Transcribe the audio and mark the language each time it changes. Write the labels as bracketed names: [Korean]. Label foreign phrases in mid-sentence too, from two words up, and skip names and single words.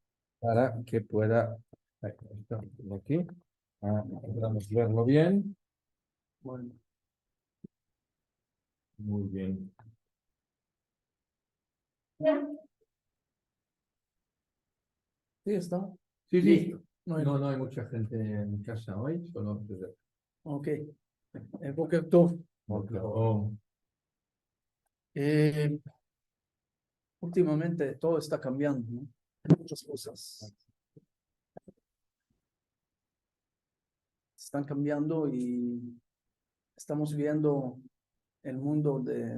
[Spanish] para que pueda, aquí, podamos verlo bien. Bueno. Muy bien. Sí, está. Sí, sí. No No hay mucha gente en casa hoy, solo José. [Hebrew] Ok. בוקר טוב. Oh. [Spanish] Últimamente todo está cambiando, ¿no? Muchas cosas están cambiando y estamos viendo el mundo de...